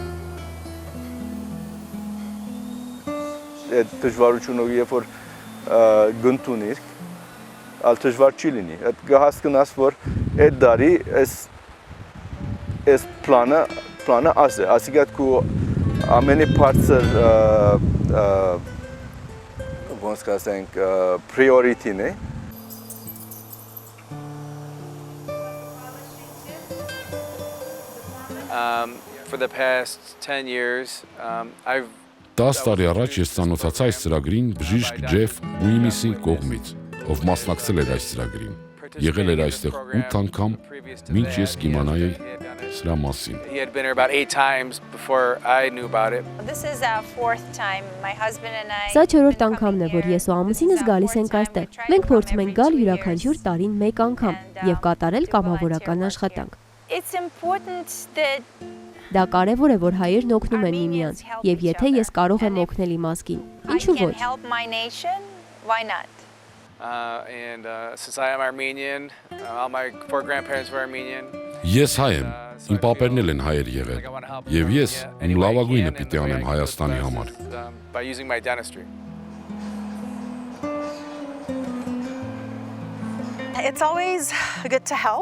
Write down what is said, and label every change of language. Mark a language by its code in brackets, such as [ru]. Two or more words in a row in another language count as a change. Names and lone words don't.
[hy] Այդ դժվարությունը երբ որ գտնունիր, ալ դժվար չի լինի։ Այդ կհասկանաս, որ այդ դարի այս պլանը ազ է, ասիկատ կու ամենի բարձր ոնց կասենք priority-ն է։ [en] For the past 10 years, I've [hy] 10 տարի առաջ ես ծանոթացա այս ծրագրին բժիշկ Ջեֆ Ուիմիսի կողմից, ով մասնակցել էր այս ծրագրին։ Եղել էր այստեղ 8 անգամ, մինչ ես կիմանայի սրա մասին։ [en] He had been here about 8 times before I knew about it. This is our fourth time. My husband and I. [hy] Սա չորրորդ անգամն է, որ ես ու ամուսինս գալիս ենք այստեղ։ Մենք փորձում ենք գալ յուրաքանչյուր տարին մեկ անգամ եւ կատարել կամավորական աշխատանք։ [en] It's important that [hy] Դա կարևոր է, որ հայերն օգնում են միմյանց, եւ եթե ես կարող եմ օգնել իմ ազգին, ինչու ոչ։ [en] help my nation, why not? And since I am Armenian, all my four grandparents were Armenian. [hy] Ես հայ եմ, իմ պապերն էլ են հայեր եղել, եւ ես իմ լավագույնը պիտի անեմ Հայաստանի համար։ [en] By using my dentistry. It's always good to help.